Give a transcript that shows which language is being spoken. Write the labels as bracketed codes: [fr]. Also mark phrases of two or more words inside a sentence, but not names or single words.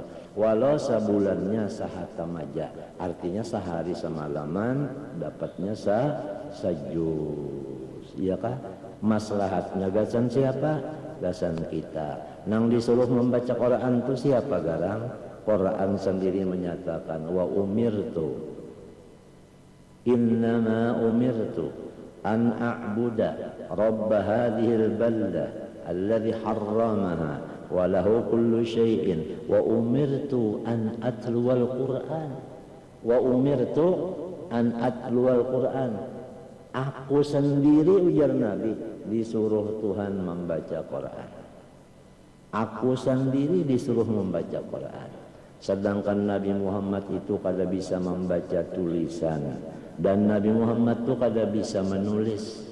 [bjn] Walau sebulannya sahatam aja. Artinya sehari semalaman dapatnya sajuz. Iya kah? Maslahatnya gasan siapa? Gasan kita. Nang disuruh membaca Quran itu siapa garang? Quran sendiri menyatakan [ar] وأمرت. إنما أمرت أن أعبد رب هذه البلدة الذي حرمها وله كل شيء وأمرت أن أتلو القرآن [bjn] aku sendiri ujar Nabi disuruh Tuhan membaca Quran. Aku sendiri disuruh membaca Quran. Sedangkan Nabi Muhammad itu kada bisa membaca tulisan dan Nabi Muhammad itu kada bisa menulis.